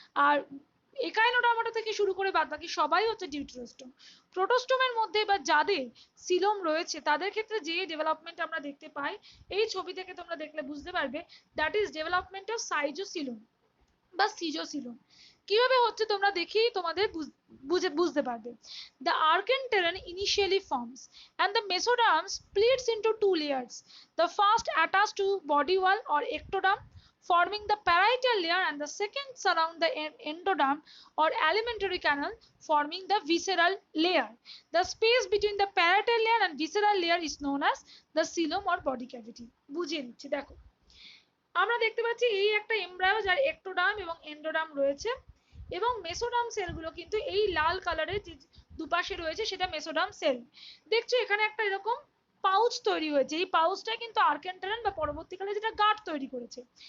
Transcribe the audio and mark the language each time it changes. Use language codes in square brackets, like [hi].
[bn] আর Echinodermata থেকে শুরু করে বাদবাকি সবাই হচ্ছে ডিউটেরাস্টোম। প্রোটোস্টোমের মধ্যে বা যাদের সিলোম রয়েছে তাদের ক্ষেত্রে যে ডেভেলপমেন্ট আমরা দেখতে পাই, এই ছবি থেকে তোমরা দেখলে বুঝতে পারবে, [en] that is development of schizocoelom [bn] বা সিজোসিলোম। কিভাবে হচ্ছে তোমরা দেখি তোমাদের বুঝতে পারবে। [en] The archenteron initially forms and the mesoderm splits into two layers. The first attached to body wall or ectoderm, forming the parietal layer, and the second surround the endoderm or alimentary canal, forming the visceral layer. The space between the parietal layer and visceral layer is known as the coelom or body cavity. [bn] বুঝিয়ে দিচ্ছি দেখো। আমরা দেখতে পাচ্ছি এই একটা embryo যার ectoderm এবং এন্ডোডার্ম রয়েছে, এবং মেসোডার্ম সেলগুলো কিন্তু এই লাল কালারের যে দুপাশে রয়েছে সেটা মেসোডার্ম সেল। দেখছো এখানে একটা এরকম পাউচ তৈরি হয়েছে, এই পাউচটা কিন্তু আর্কেন্টারন বা পরবর্তীকালে যেটা গার্ড তৈরি করেছে।